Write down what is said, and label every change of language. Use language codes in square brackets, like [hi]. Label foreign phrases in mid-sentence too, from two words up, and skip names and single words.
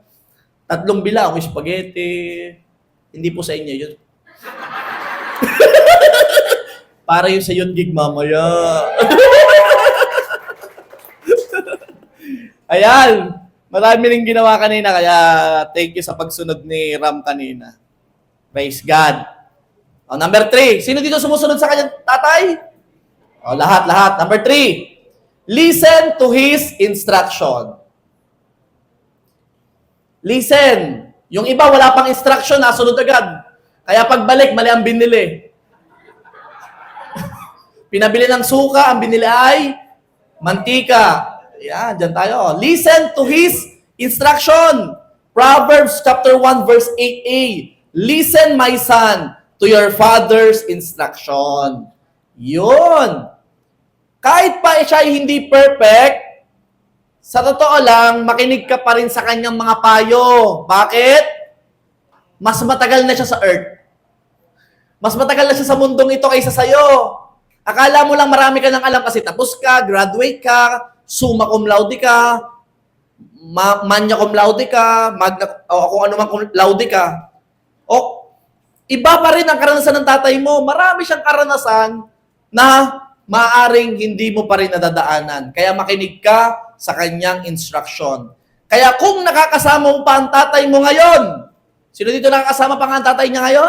[tl] 3 bilang, spaghetti. Hindi po sa inyo yun. Para yun sa yun gig mamaya. Ayan. Marami rin ginawa kanina, kaya [en] thank you [tl] sa pagsunod ni Ram kanina. [en] Praise God. Oh, number 3. [tl] Sino dito sumusunod sa kanyang tatay? Oh, lahat. [en] Number 3. Listen to his instruction. Listen. [tl] Yung iba, wala pang instruction, nasunod agad. Kaya pagbalik, mali ang binili. Pinabili ng suka, ang binili ay mantika. Yan, dyan tayo. [en] Listen to his instruction. Proverbs chapter 1 verse 8a. Listen, my son, to your father's instruction. [tl] Yun. Kahit pa siya ay hindi perfect, sa totoo lang, makinig ka pa rin sa kanyang mga payo. Bakit? Mas matagal na siya sa earth. Mas matagal na siya sa mundong ito kaysa sa'yo. Akala mo lang marami ka nang alam kasi tapos ka, graduate ka, [la] summa cum laude [tl] ka, [la] magna cum laude [tl] ka, kung ano man [la] cum laude [tl] ka. O, iba pa rin ang karanasan ng tatay mo. Marami siyang karanasan na maaring hindi mo pa rin nadadaanan. Kaya makinig ka sa kanyang instruction. Kaya kung nakakasama mo pa ang tatay mo ngayon, sino dito nakakasama pa ang tatay niya ngayon?